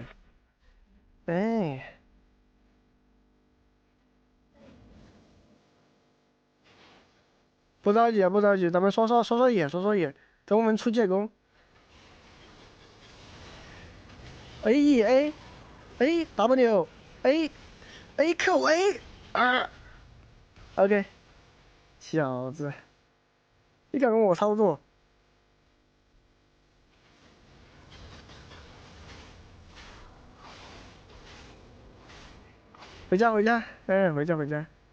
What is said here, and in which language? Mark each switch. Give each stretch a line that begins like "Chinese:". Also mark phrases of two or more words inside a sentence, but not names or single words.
Chinese: 哎，不着急啊，不着急，咱们刷野，刷野，等我们出建功。A，A，A，W，A，A，Q，A，OK，小子，你敢跟我操作？回家，回家，哎，回家，回家。